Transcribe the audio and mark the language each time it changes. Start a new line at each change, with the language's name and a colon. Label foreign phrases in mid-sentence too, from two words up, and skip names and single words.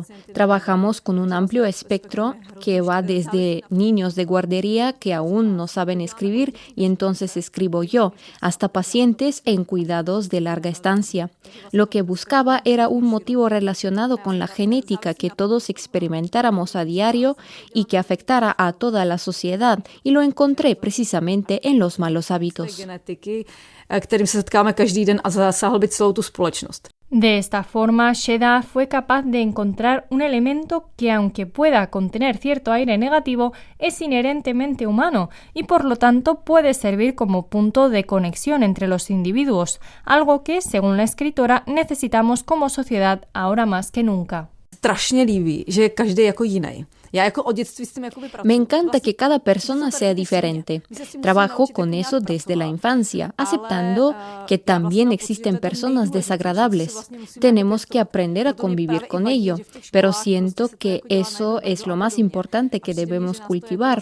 Spanish: Trabajamos con un amplio espectro que va desde niños de guardería que aún no saben escribir y entonces escribo yo, hasta pacientes en cuidados de larga estancia. Lo que buscaba era un motivo relacionado con la genética que todos experimentáramos a diario y que afectara a toda la sociedad, y lo encontré precisamente en los malos hábitos.
Czech: Kterým se setkáme každý den a zasáhl by celou tu společnost.
Spanish: De esta forma, Sheda fue capaz de encontrar un elemento que, aunque pueda contener cierto aire negativo, es inherentemente humano y por lo tanto puede servir como punto de conexión entre los individuos, algo que, según la escritora, necesitamos como sociedad ahora más que nunca.
Czech: Strašně líbí, že je každý jako jiný.
Spanish: Me encanta que cada persona sea diferente. Trabajo con eso desde la infancia, aceptando que también existen personas desagradables. Tenemos que aprender a convivir con ello, pero siento que eso es lo más importante que debemos cultivar.